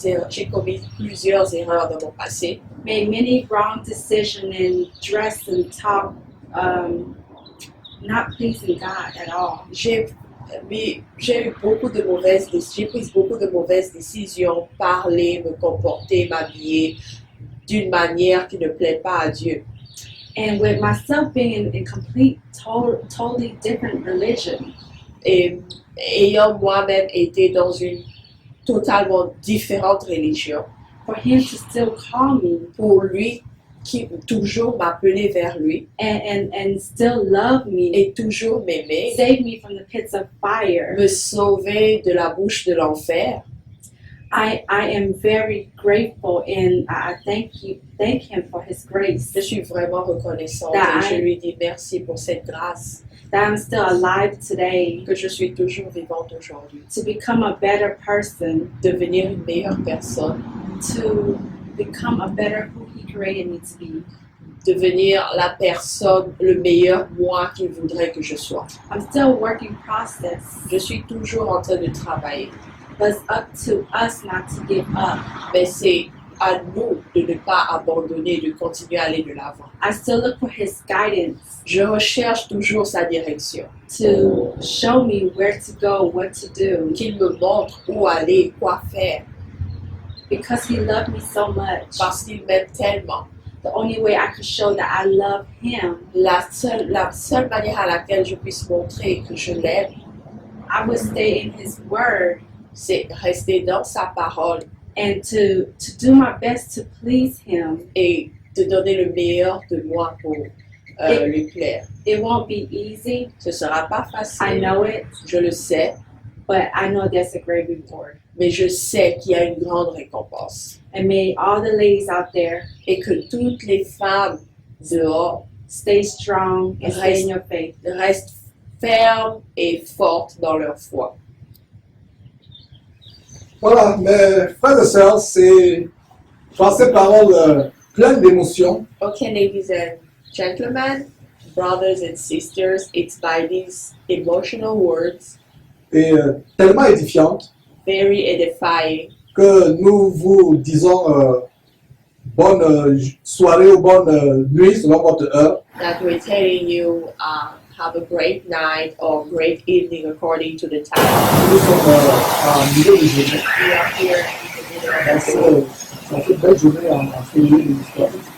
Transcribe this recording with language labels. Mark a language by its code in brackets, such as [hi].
[fr] J'ai commis plusieurs erreurs dans mon passé. [en] made many wrong decisions and dress and talk, not pleasing God at all. [fr] J'ai Mais j'ai eu beaucoup de mauvaises décisions, j'ai pris beaucoup de mauvaises décisions, parler, me comporter, m'habiller d'une manière qui ne plaît pas à Dieu. [en] And with myself being in complete, totally different religion, [fr] Et ayant moi-même été dans une totalement différente religion, [en] for him to still call me [fr] pour lui, qui toujours m'appelait vers lui [en] and still love me, [fr] et toujours m'aimer, [en] save me from the pits of fire, [fr] me sauver de la bouche de l'enfer. [en] I am very grateful, and I thank him for his grace, [fr] Je suis vraiment reconnaissante [en] That [fr] et je [en] I- [fr] lui dis merci pour cette grâce, [en] that I'm still alive today, [fr] que je suis toujours vivante aujourd'hui. [en] to become a better person, [fr] Devenir une meilleure personne, [en] to become a better who he created me to be. [fr] devenir la personne, le meilleur moi qu'il voudrait que je sois. [en] I'm still a work in process, [fr] Je suis toujours en train de travailler, [en] but it's up to us not to give up. [fr] mais c'est à nous de ne pas abandonner, de continuer à aller de l'avant. [en] I still look for his guidance [fr] Je recherche toujours sa direction, [en] to show me where to go, what to do, [fr] qu'il me montre où aller, quoi faire, [en] because he loved me so much. [fr] parce qu'il m'aime tellement. [en] The only way I could show that I love him, [fr] La seule manière à laquelle je puisse montrer que je l'aime, [en] I would stay in his word [fr] c'est rester dans sa parole [en] and to do my best to please him. [fr] et de donner le meilleur de moi pour Et- lui plaire. [en] It won't be easy, [fr] Ce sera pas [en] I [fr] facile, [en] know it, [fr] je le sais, [en] but I know there's a great reward. [fr] mais je sais qu'il y a une grande récompense. [en] And may all the ladies out there [fr] Et que toutes les femmes dehors [en] stay strong and stay in your faith. [fr] restent fermes et fortes dans leur foi. Voilà, mes frères et sœurs, c'est par ces paroles pleines d'émotions [en] Okay, ladies and gentlemen, brothers and sisters, it's by these emotional words, [fr] et tellement édifiantes [en] very edifying, [fr] que nous vous disons bonne soirée ou bonne nuit selon votre heure. [en] that we're telling you have a great night or great evening according to the time. [fr] Nous sommes en milieu de journée. [en] We are here in the middle of the day. [fr] Ça fait une belle journée en février de l'histoire.